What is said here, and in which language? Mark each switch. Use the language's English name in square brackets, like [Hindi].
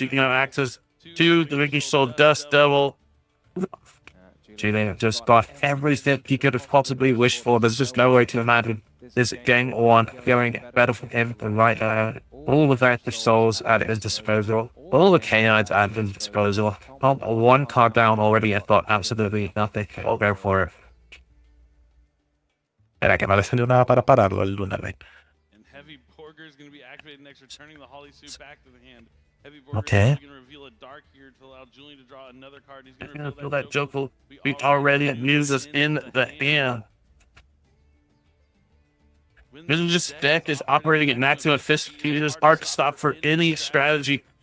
[English] You can have access to the Vanquish Soul Dust Devil. Julian just got everything he could have possibly wished for. There's just no way to imagine this game on going better for him than right now. All the Vanquish Souls at his disposal. All the Canines at his disposal. Not one card down already. I thought absolutely nothing. I'll go for it. [Spanish] Era que no le salió nada para pararlo el Lunar Rain. [English] And Heavy Borger is going to be activated next, returning the Holly Suit back to the hand. Heavy Borger Okay. is going to reveal a dark here to allow Julian to draw another card. He's going to reveal That joke will be already uses in the hand. This deck is operating at maximum efficiency. It is hard to stop for any strategy.